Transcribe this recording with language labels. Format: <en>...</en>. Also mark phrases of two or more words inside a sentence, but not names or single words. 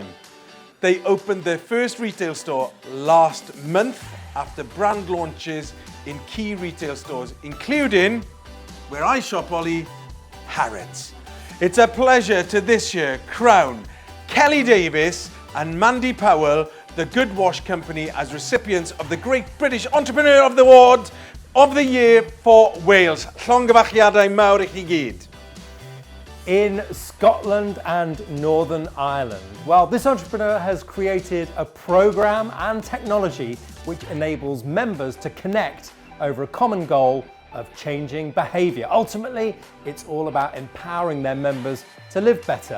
<en>They opened their first retail store last month after brand launches in key retail stores, including, where I shop, Ollie, Harrods. It's a pleasure to this year crown Kelly Davis and Mandy Powell, the Good Wash Company, as recipients of the Great British Entrepreneur of the Award of the Year for Wales.</en> <cy>Llongyfarchiadau mawr I chi gyd.</cy> <en>In Scotland and Northern Ireland, well, this entrepreneur has created a program and technology which enables members to connect over a common goal of changing behaviour. Ultimately, it's all about empowering their members to live better.</en>